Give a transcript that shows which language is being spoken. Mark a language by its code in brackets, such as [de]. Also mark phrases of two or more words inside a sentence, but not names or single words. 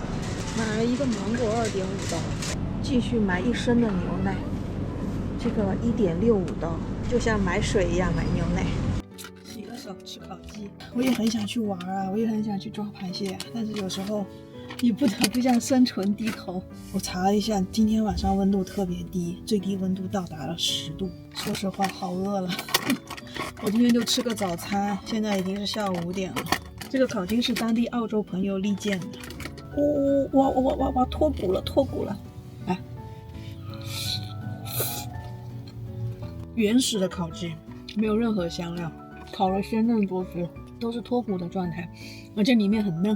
[zh] 買了一個芒果2.5刀，繼續買1升的牛奶。这个1.65刀，就像买水一样买牛奶。洗了手吃烤鸡，我也很想去玩啊，我也很想去抓螃蟹，但是有时候你不得不向生存低头。我查了一下，今天晚上温度特別低，最低温度到達了10度。說實話，好餓了。我今天就吃個早餐，現在已經是下午5點了。這個烤雞是當地澳洲朋友力薦的。哇，脫骨了！來，原始的烤雞，沒有任何香料，烤了鮮嫩多汁，都是脫骨的狀態，而且裡面很嫩。